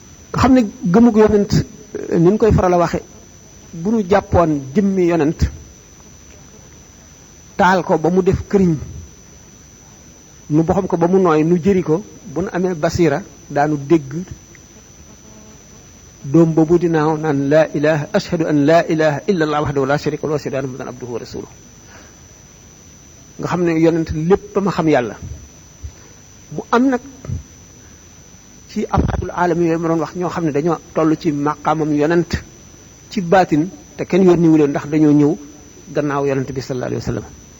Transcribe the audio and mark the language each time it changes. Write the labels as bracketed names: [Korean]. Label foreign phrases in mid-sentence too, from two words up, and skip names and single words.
[Wolof] nga xam ne gëmug yonent ni ñu koy faral a waxe bu ñu jàppoon jëmmi yonent taal ko ba mu def këriñ nu boxam ko ba mu nooy nu jëri ko bu nu amee basira daanu dégg doom boobu dinaaw naan [Arabic] لا إله أشهد أن لا إله إلا الله وحده لا شريك له وأشهد أن محمدا عبده ورسوله [Wolof] nga xam ne yonent lépp ma xam yàlla mu am nag ci [Arabic] آفات العالم [Wolof] yooyu ma doon wax ñoo xam ne dañoo toll ci maqaamam yonent ci baatin te kenn yónniwu leen ndax dañoo ñëw gannaaw yonent bi [Arabic] صلى الله عليه وسلم